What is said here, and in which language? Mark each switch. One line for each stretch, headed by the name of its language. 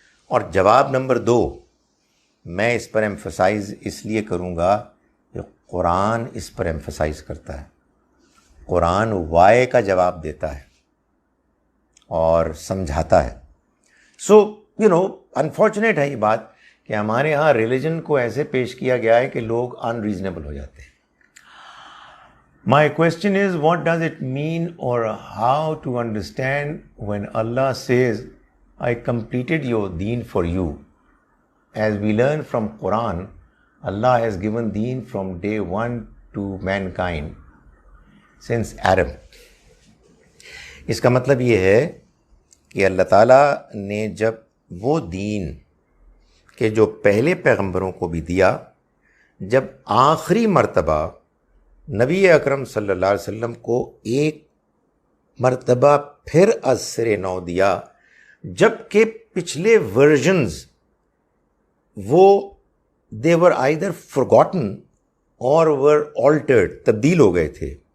Urdu: اور جواب نمبر 2 میں اس پر ایمفسائز اس لیے کروں گا کہ قرآن اس پر ایمفسائز کرتا ہے. قرآن وائی کا جواب دیتا ہے اور سمجھاتا ہے. سو انفارچونیٹ ہے یہ بات کہ ہمارے ہاں ریلیجن کو ایسے پیش کیا گیا ہے کہ لوگ ان ریزنیبل ہو جاتے ہیں.
English: My question is, what does it mean or how to understand when Allah says, I completed your deen for you? As we learn from Quran, Allah has given deen from day 1 to mankind, since Adam.
Urdu: اس کا مطلب یہ ہے کہ اللہ تعالیٰ نے جب وہ دین کہ جو پہلے پیغمبروں کو بھی دیا, جب آخری مرتبہ نبی اکرم صلی اللہ علیہ وسلم کو ایک مرتبہ پھر از سر نو دیا, جب کہ پچھلے ورژنز وہ
English: they were either forgotten or were altered,
Urdu: تبدیل ہو گئے تھے.